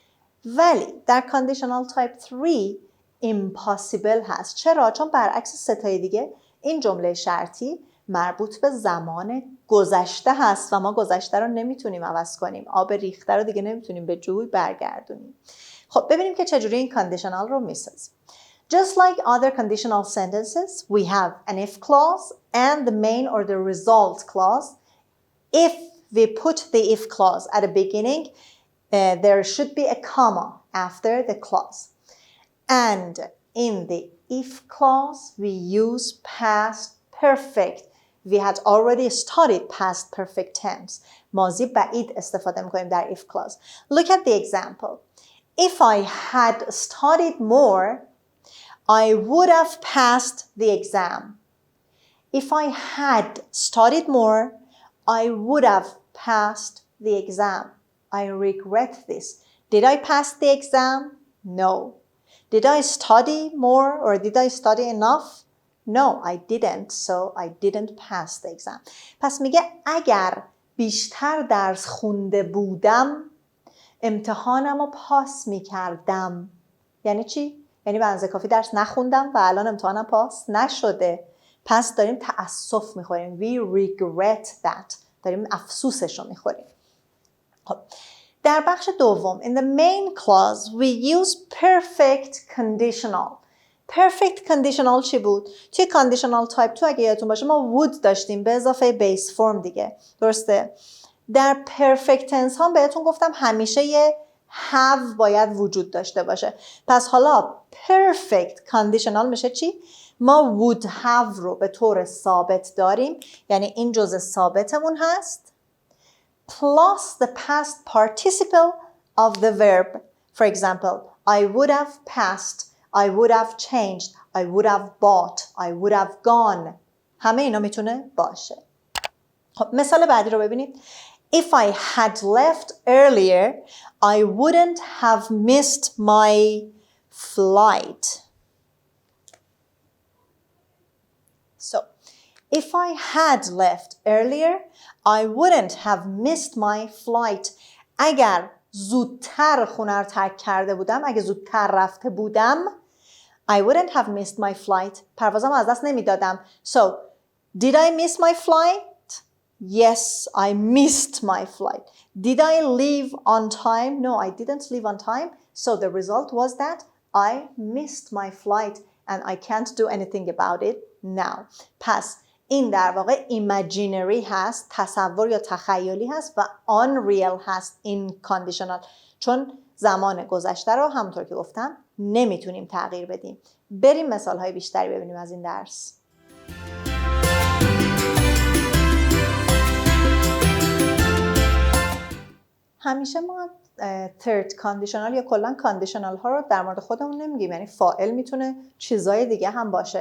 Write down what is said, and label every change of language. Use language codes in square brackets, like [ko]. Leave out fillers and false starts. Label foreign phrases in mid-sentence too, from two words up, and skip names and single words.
[fa] ولی در [en] conditional type 3 impossible [fa] هست. چرا؟ چون برعکس ستای دیگه این جمله شرطی مربوط به زمان گذشته هست و ما گذشته رو نمیتونیم عوض کنیم. آب ریخته رو دیگه نمیتونیم به جوی برگردونیم. خب ببینیم که چجوری این conditional رو میسازیم. [en] Just like other conditional sentences, we have an if clause and the main or the result clause. If we put the if clause at the beginning, there should be a comma after the clause. And in the if clause, we use past perfect. We had already studied past perfect tense. [fa] ماضی بعید استفاده میکنیم در [en] if clause. Look at the example. If I had studied more, I would have passed the exam. If I had studied more, I would have passed the exam. I regret this. Did I pass the exam? No. Did I study more or did I study enough? No, I didn't, so I didn't pass the exam. [fa] پس میگه اگر بیشتر درس خونده بودم امتحانم رو پاس میکردم. یعنی چی؟ یعنی به اندازه کافی درس نخوندم و الان امتحانم پاس نشده. پس داریم تأسف میخوریم. [en] We regret that. [fa] داریم افسوسش رو میخوریم. خب در بخش دوم [en] in the main clause we use perfect conditional. perfect conditional [fa] چی بود؟ توی [en] conditional type 2 [fa] اگه یادتون باشه ما would داشتیم به اضافه [en] base form [fa] دیگه. درسته؟ در [en] perfect tense [fa] هم بهتون گفتم همیشه یه have باید وجود داشته باشه. پس حالا [en] perfect conditional [fa] میشه چی؟ ما [en] would have [fa] رو به طور ثابت داریم، یعنی این جزء ثابتمون هست [en] plus the past participle of the verb. For example, I would have passed, I would have changed, I would have bought, I would have gone. [fa] همه اینا میتونه باشه. خب مثال بعدی رو ببینید. [en] If I had left earlier, I wouldn't have missed my flight. So, if I had left earlier, I wouldn't have missed my flight. [fa] اگر زودتر خونه رو ترک کرده بودم، اگه زودتر رفته بودم [en] I wouldn't have missed my flight. [fa] پروازم از دست نمیدادم. [en] So, did I miss my flight? Yes, I missed my flight. Did I leave on time? No, I didn't leave on time. So the result was that I missed my flight and I can't do anything about it now. [fa] پس این در واقع imaginary هست، تصور یا تخیلی هست و unreal هست این conditional. چون زمان گذشته رو همونطور که گفتم نمیتونیم تغییر بدیم. بریم مثال های بیشتری ببینیم از این درس. همیشه ما [en] third conditional [fa] یا کلا conditional ها رو در مورد خودمون نمیگیم، یعنی فاعل میتونه چیزای دیگه هم باشه.